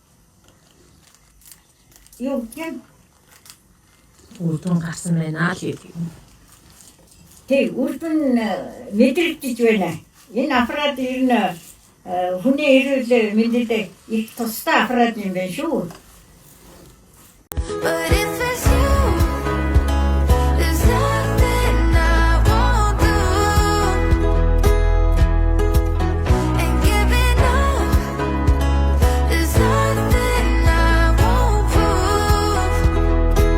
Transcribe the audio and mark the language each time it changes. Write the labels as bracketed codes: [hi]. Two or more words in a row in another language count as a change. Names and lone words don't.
[mn] Үр дүн гарсан байна л гэдэг. Тэг үр дүн мэдрэгдэж байна. Энэ аппарат ер нь хүний эрүүл мэндэд их тустай аппарат юм байна шүү. [en] But if it's you, there's nothing I won't do. And giving up, there's nothing I won't prove.